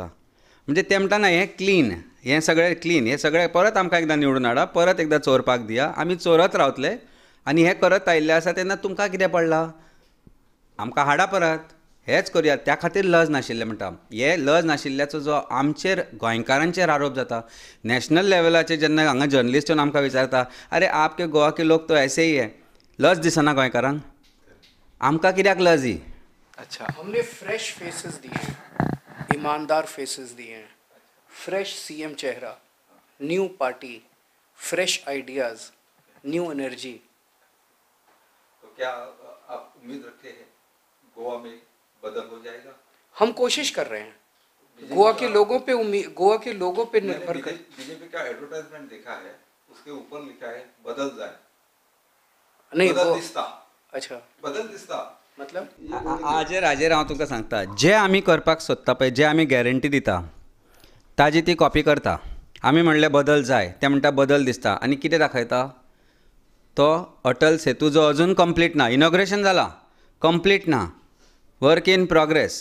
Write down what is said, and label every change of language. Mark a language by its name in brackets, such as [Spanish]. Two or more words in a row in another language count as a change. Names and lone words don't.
[Konkani] म्हणजे ते म्हणटा ना हें क्लीन, हें सगळें क्लीन, हें सगळें परत आमकां एकदां निवडून हाडा, परत एकदां चोरपाक दिया, आमी चोरत रावतले आनी हें करत आयिल्ले आसा। तेन्ना तुमकां कितें पडलां? आमकां हाडा परत, हेंच करुया। त्या खातीर लज नाशिल्लें म्हणटा। हे लज नाशिल्ल्याचो जो आमचेर गोंयकारांचेर आरोप जाता, [English] national level [Konkani] जेन्ना हांगा जर्नलिस्ट येवन आमकां विचारता, [Hindi] अरे आपके गोवा के लोक तो ऐसे ही है, [Konkani] लज दिसना गोंयकारांक? आमकां कित्याक लज ही? [Hindi] अच्छा, हमने [English] fresh faces [Hindi] दिए हैं, ईमानदार फेसेस दिए हैं, [English] fresh CM [Hindi] चेहरा, [English] new party, fresh ideas, new energy. [Hindi] तो क्या आप उम्मीद रखते हैं गोवा में बदल हो जाएगा? हम कोशिश कर रहे हैं, गोवा के लोगों पे गोवा के लोगों पे निर्भर कर। बीजेपी का एडवर्टाइजमेंट देखा है, उसके ऊपर लिखा है बदल जाए, नहीं बदल वो [Konkani] दिसता। [Hindi] अच्छा, [Konkani] बदल दिसता [Hindi] मतलब [Konkani] हाजेर हांव तुमकां सांगता, जे आमी करपाक सोदता पळय, जे आमी गॅरंटी दिता ताजी ती कॉपी करता। आमी म्हणलें बदल जाय, ते म्हणटा बदल दिसता, आनी कितें दाखयता? तो अटल सेतू जो अजून कंप्लीट ना, इनॉग्रेशन जाला, कंप्लीट ना, [English] work in progress.